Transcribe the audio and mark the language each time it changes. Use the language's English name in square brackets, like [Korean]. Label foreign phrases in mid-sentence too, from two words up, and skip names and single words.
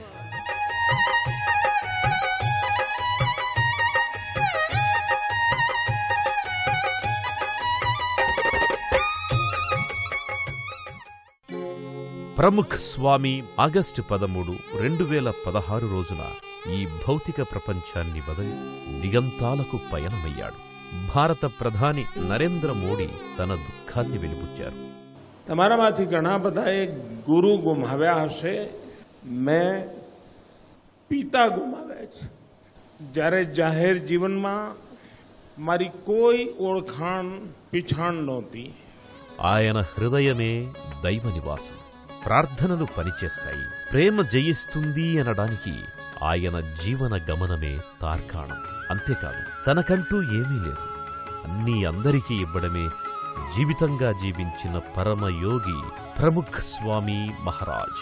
[Telugu] ప్రముఖ్ స్వామి ఆగస్టు 13, 2016 రోజున ఈ భౌతిక ప్రపంచాన్ని వదిలి దిగంతాలకు పయనమయ్యాడు. భారత ప్రధాని నరేంద్ర మోడీ తన దుఃఖాన్ని వెలిబుచ్చారు. [Gujarati] તમારા માંથી ઘણા બધા એક ગુરુ ગુમાવ્યા હશે, મેં પિતા ગુમાવ્યા છે. જ્યારે જાહેર જીવનમાં મારી કોઈ ઓળખાણ પીછાણ નહોતી. [Telugu] ఆయన హృదయమే దైవ నివాసం. ప్రార్థనలు పనిచేస్తాయి. ప్రేమ జయిస్తుంది అనడానికి ఆయన జీవన గమనమే తార్కాణం. అంతేకాదు తనకంటూ ఏమీ లేదు, అన్నీ అందరికీ ఇవ్వడమే జీవితంగా జీవించిన పరమయోగి ప్రముఖ్ స్వామి మహారాజ్.